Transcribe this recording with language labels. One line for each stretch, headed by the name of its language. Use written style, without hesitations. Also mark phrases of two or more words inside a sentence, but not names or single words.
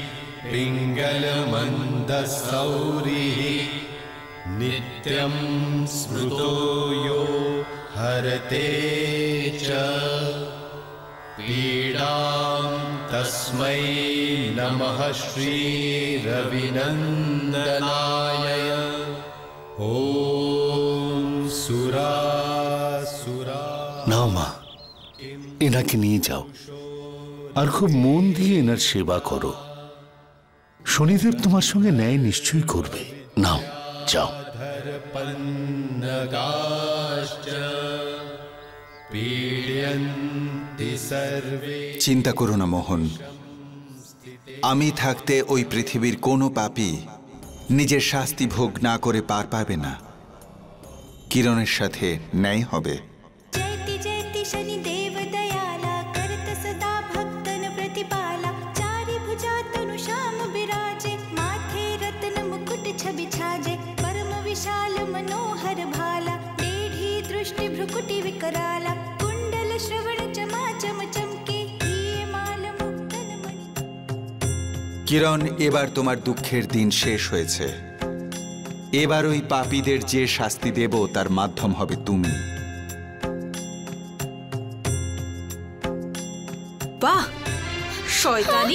Sanskrit: पिङ्गलमन्दसौरिः नित्यं स्मृतो यो हरते च पीडां तस्मै नमः श्रीरविनन्दनाय ॐ सुरासुरा।
Bangla: নাও মা, এনাকে নিয়ে যাও আর খুব মন দিয়ে এনার সেবা করো, শনিদেব তোমার সঙ্গে ন্যায় নিশ্চয়ই করবে। নাও, যাও।
Sanskrit: पीड्यन्ति सर्वे।
Bangla: চিন্তা করো না মোহন, আমি থাকতে ওই পৃথিবীর কোনো পাপী নিজের শাস্তি ভোগ না করে পার পাবে না। কিরণের সাথে ন্যায় হবে।
Hindi: जयति जयति शनि देव दयाला करत सदा भक्तन प्रतिपाला चारि भुजा तनु श्याम विराजे माथे रत्न मुकुट छवि छाजे परम विशाल मनोहर भाला टेढ़ी दृष्टि भ्रुकुटि विकराला कुंडल श्रवण चमा चम चमके प्रिय माल मुक्तन मणि।
Bangla: কিরণ, এবার তোমার দুঃখের দিন শেষ হয়েছে। এবার ওই পাপীদের যে শাস্তি দেব তার মাধ্যম হবে তুমি। বাহ, শয়তানি!